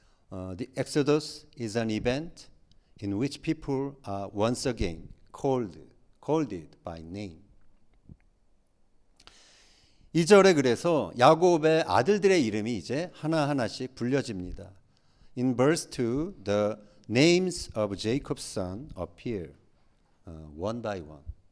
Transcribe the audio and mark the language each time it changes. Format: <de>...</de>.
<en>The Exodus is an event in which people are once again called by name.</en> <ko>2절에 그래서 야곱의 아들들의 이름이 이제 하나하나씩 불려집니다.</ko> <en>In verse 2, the names of Jacob's son appear one by one.</en>